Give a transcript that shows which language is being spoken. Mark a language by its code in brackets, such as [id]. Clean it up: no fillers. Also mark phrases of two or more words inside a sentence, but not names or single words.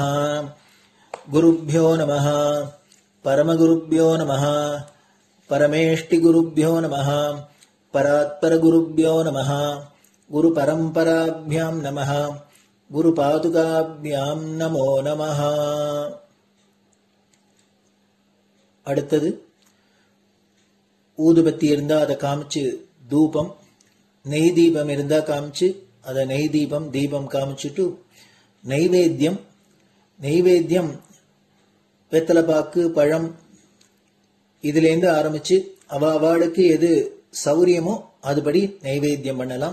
[sa] गुरुभ्यो नमः, परमगुरुभ्यो नमः, परमेष्टिगुरुभ्यो नमः, परात्परगुरुभ्यो नमः, गुरुपरम्पराभ्यां नमः, गुरुपादुकाभ्यां नमो नमः। [ta] அடுத்தது ஊதுபத்தி இருந்தா அதை காமிச்சு தூபம், நெய் தீபம் இருந்தா காமிச்சு அதை நெய் தீபம் தீபம் காமிச்சுட்டு நெய்வேத்தியம் வெத்தலைப்பாக்கு பழம் இதுலேருந்து ஆரம்பிச்சு அவாளுக்கு எது சௌரியமோ அதுபடி நைவேத்தியம் பண்ணலாம்.